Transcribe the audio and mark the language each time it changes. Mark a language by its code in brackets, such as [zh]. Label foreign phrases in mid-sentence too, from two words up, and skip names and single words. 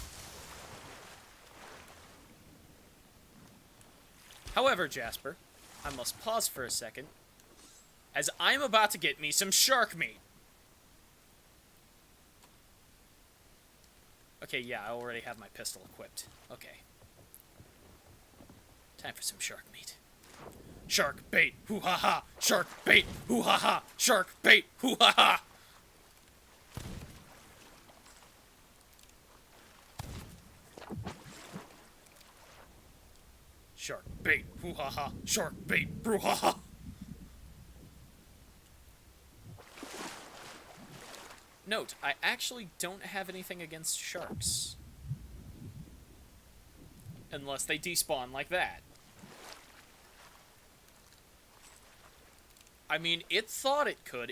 [en] However, Jasper, I must pause for a second, as I'm about to get me some shark meat. Okay, yeah, I already have my pistol equipped. Okay. Time for some shark meat. Shark bait, hoo-ha-ha! Shark bait, hoo-ha-ha! Shark bait, hoo-ha-ha! Shark bait, hoo-ha-ha! Shark bait, boo-ha-ha! Note, I actually don't have anything against sharks. Unless they despawn like that. I mean, it thought it could.